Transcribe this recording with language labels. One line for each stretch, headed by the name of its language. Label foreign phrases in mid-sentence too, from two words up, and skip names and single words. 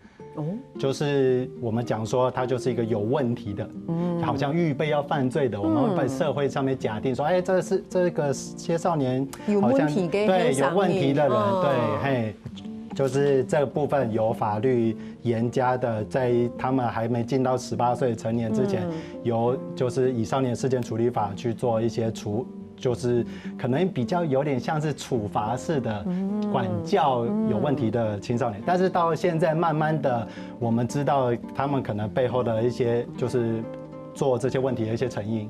Chinese: 就是我們講說他就是一個有問題的，好像預備要犯罪的，我們會被社會上面假定說，這個些少年好像對有問題的人，對，就是這個部分有法律嚴加的，在他們還沒進到18歲成年之前，就是以少年事件處理法去做一些就是可能比較有點像是處罰式的管教有問題的青少年，但是到現在慢慢的，我們知道他們可能背後的一些就是做这些问题的一些成因。